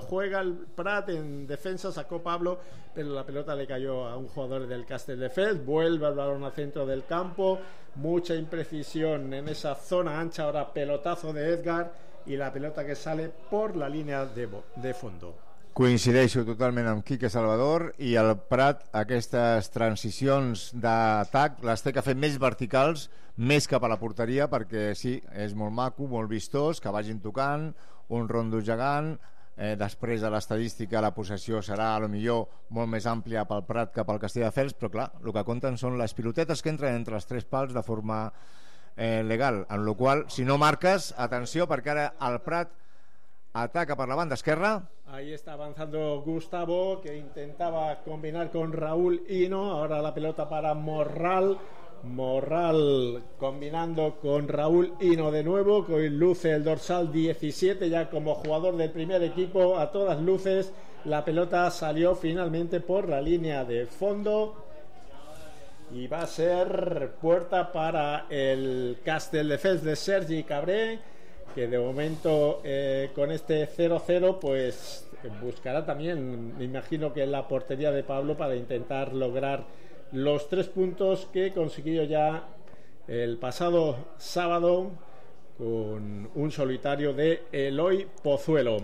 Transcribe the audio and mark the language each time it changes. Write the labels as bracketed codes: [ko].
[es] Juega el Prat en defensa, sacó Pablo, pero la pelota le cayó a un jugador del Castelldefels. Vuelve el balón al centro del campo, mucha imprecisión en esa zona ancha. Ahora pelotazo de Edgar y la pelota que sale por la línea de fondo. [ca] Coincideixo totalment amb Quique Salvador, i el Prat aquestes transicions d'atac les té que fer més verticals, més cap a la porteria, perquè sí, és molt maco, molt vistós, que vagin tocant, un rondo gegant, després de l'estadística la possessió serà a lo millor molt més àmplia pel Prat que pel Castelldefels, però clar, el que compten són les pilotetes que entren entre els tres pals de forma legal, amb la qual si no marques, atenció, perquè ara el Prat ataca per la banda esquerra. [es] Ahí está avanzando Gustavo, que intentaba combinar con Raúl Hino. Ahora la pelota para Morral. Morral combinando con Raúl Hino de nuevo, que hoy luce el dorsal 17 ya como jugador del primer equipo. A todas luces, la pelota salió finalmente por la línea de fondo y va a ser puerta para el Castelldefels de Sergi Cabré, que de momento con este 0-0 pues buscará también, me imagino, que la portería de Pablo para intentar lograr los tres puntos que consiguió ya el pasado sábado con un solitario de Eloy Pozuelo.